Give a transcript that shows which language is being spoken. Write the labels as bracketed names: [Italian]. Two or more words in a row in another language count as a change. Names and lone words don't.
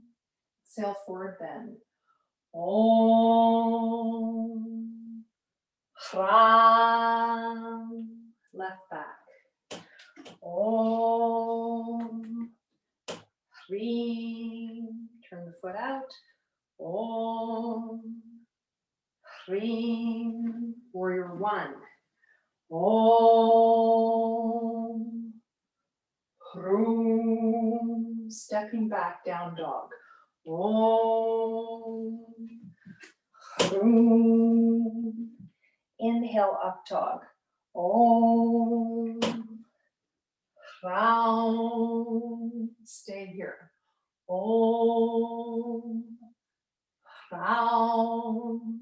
[English] Exhale, forward bend. [Sanskrit] ॐ ह्रां. [English] Left back. [Sanskrit] ॐ ह्रीं. [English] Turn the foot out. [Sanskrit] ॐ ह्रीं. [English] Warrior one. [Sanskrit] ॐ ह्रूं. [English] Stepping back, down dog. [Sanskrit] ॐ ह्रूं. [English] Inhale, up dog. [Sanskrit] ॐ ह्रौं. [English] Stay here. [Sanskrit] ॐ ह्रौं.